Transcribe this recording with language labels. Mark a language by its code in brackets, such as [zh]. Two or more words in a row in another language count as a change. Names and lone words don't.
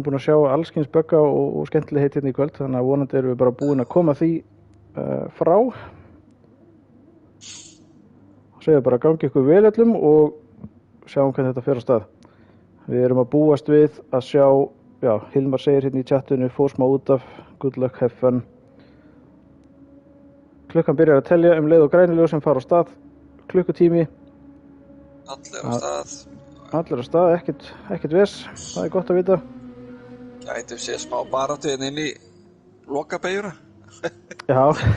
[is] erum búin að sjá allskyns bögga og skemmtilegheit hérna í kvöld, þannig að vonandi erum við bara búin að koma því frá. Segja bara gangi ykkur vel öllum og sjáum hvernig þetta fer á stað. Við erum að búast við að sjá, Hilmar segir hérna í chatinu, fór smá út af, [en] good luck, have fun. [is] Klukkan byrjar að telja leið og græniljós sem fara á stað. Klukkutími. Allir á stað, ekkert ves, það er gott að vita. Gætum sé smá baráttu inn í lokabeyjuna. Já.